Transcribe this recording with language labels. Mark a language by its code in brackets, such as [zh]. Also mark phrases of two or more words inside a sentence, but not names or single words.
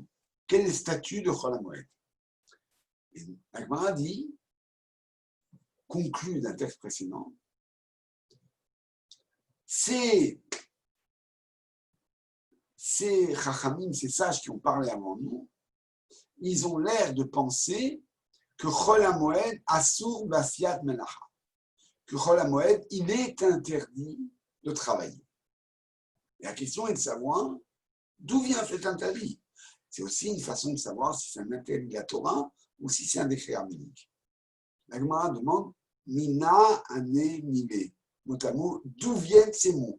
[fr] Quel est le statut de Chol HaMoed? Et la Gemara dit, conclut d'un texte précédent, ces Chachamim, ces sages qui ont parlé avant nous, ils ont l'air de penser que Chol HaMoed [he] אסור בעשיית מלאכה, [fr] que Chol HaMoed, il est interdit de travailler. Et la question est de savoir d'où vient cet interdit. C'est aussi une façon de savoir si c'est un interdit de la Torah ou si c'est un décret rabbinique. La Gemara demande [he] מנא הני מילי, [fr] mot à mot, d'où viennent ces mots?